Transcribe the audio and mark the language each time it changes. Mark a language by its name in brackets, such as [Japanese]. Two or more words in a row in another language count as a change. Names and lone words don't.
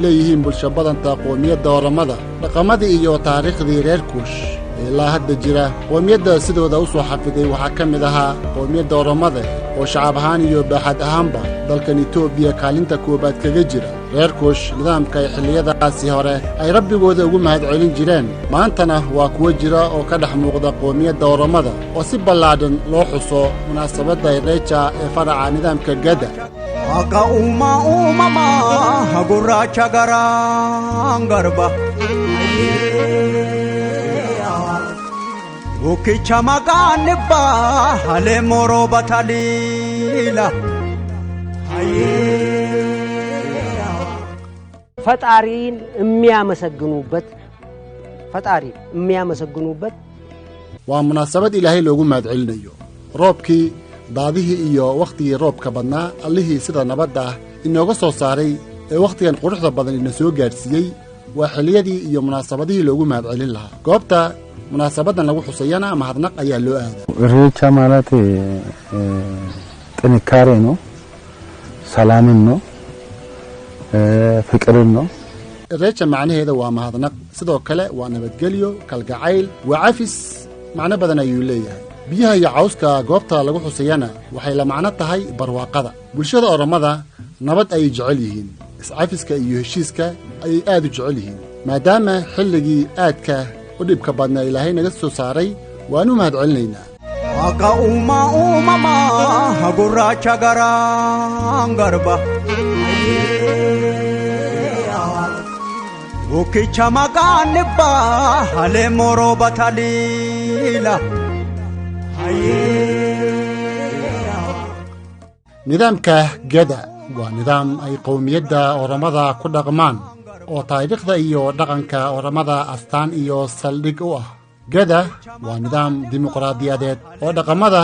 [Somali] leeyihiin bulsho badanta qoomiyadda oramada dhaqamadii iyo taariikhdii reer Kuush ilaa hadda jira qoomiyadda sidooda u soo xafiday waxaa ka mid ahaa qoomiyadda oramada oo shacab ahaan iyo baaxad ahaanba dalkan Itoobiya kaalinta koobaad kaga jira reer Kuush nidaamka ay xilliyadaasi hore ay rabbigooda ugu mahadcelin jireen maantana waa kuwa jira oo ka dhex muuqda qoomiyadda oramada oo si ballaadhan loo xuso munaasabadda Ireeja ee faraca nidaamka gada [Oromo] Aga mama gurracha garangarba Ukicha maganibba hale moro batalila [Amharic] ፈጣሪን የሚያመሰግኑበት [Somali] waa munaasabad ilaahay loogu mahadcelinayo roobkii daadihii iyo waqtigii roobka badnaa allihii sida nabadda ah inooga soo saaray ee waqtigan quruxda badan ina soo gaarsiiyey waa xilliyadii iyo munaasabadihii loogu mahadcelin lahaa goobta munaasabadan lagu xusayana mahadnaq ayaa loo aadaa [Amharic] Ireeja ማለት ጥንካሬ ነው ሰላምን ነው ፍቅርን ነው [Somali] Ireeja macnaheeda waa mahadnaq sidoo kale waa nabadgelyo kalgacayl waa cafis macno badan ayuu leeyahay biyaha iyo cawska goobta lagu xusayana waxay la macno tahay barwaaqada bulshada oramada nabad ay jecel yihiin iscafiska iyo heshiiska ay aad u jecel yihiin maadaama xilligii aadka u dhibka badna ilaahay naga soo saaray waanu mahadcelinaynaa [Oromo] Aga mama gurracha garangarba Ukicha maganibba hale moro batalila [Somali] nidaamka gada waa nidaam ay qowmiyadda oramada ku dhaqmaan oo taariikhda iyo dhaqanka oramada astaan iyo saldhig u ah gada waa nidaam dimuqraadiyadeed oo dhaqamada